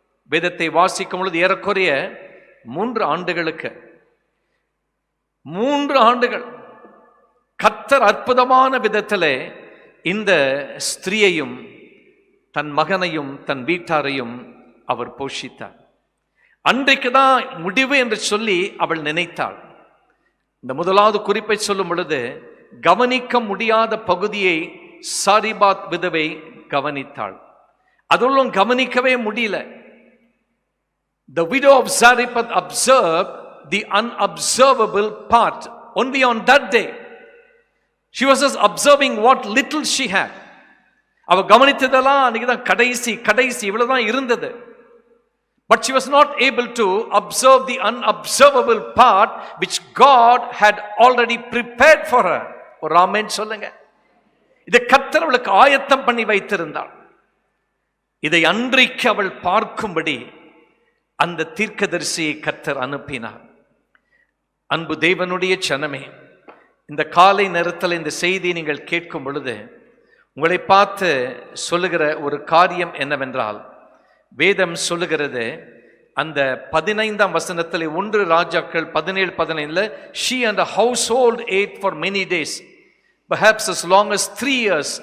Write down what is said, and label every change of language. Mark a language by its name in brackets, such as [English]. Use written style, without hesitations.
[Tamil] வேதத்தை வாசிக்கும் பொழுது ஏறக்குறைய 3 ஆண்டுகளுக்கு 3 ஆண்டுகள் கர்த்தர் அற்புதமான விதத்திலே இந்த ஸ்திரீயையும் தன் மகனையும் தன் வீட்டாரையும் அவர் போஷித்தார். அன்றைக்கு தான் முடிவு என்று சொல்லி அவள் நினைத்தாள். இந்த முதலாவது குறிப்பை சொல்லும் பொழுது, கவனிக்க முடியாத பகுதியை சாரிபாத் விதவை கவனித்தாள். அதுவும் கவனிக்கவே முடியல. [English] The widow of Zarephath observed the unobservable part only on that day. She was just observing what little she had. [Tamil] அவ கவனித்ததெல்லாம் அன்னைக்கு தான் கடைசி இவ்வளவுதான் இருந்தது. [English] But she was not able to observe the unobservable part which God had already prepared for her. [Tamil] ஒரு ஆமென் சொல்லுங்க. இதை கர்த்தர் அவளுக்கு ஆயத்தம் பண்ணி வைத்திருந்தாள். இதை அன்றைக்கு அவள் பார்க்கும்படி அந்த தீர்க்கதரிசியை கர்த்தர் அனுப்பினார். அன்பு தேவனுடைய ஜனமே, இந்த காலை நேரத்தில் இந்த செய்தியை நீங்கள் கேட்கும் பொழுது உங்களை பார்த்து சொல்லுகிற ஒரு காரியம் என்னவென்றால், வேதம் சொல்லுகிறது அந்த 15ஆம் வசனத்தில் 1 ராஜாக்கள் 17:15 [English] she and the household ate for many days, perhaps as long as 3 years.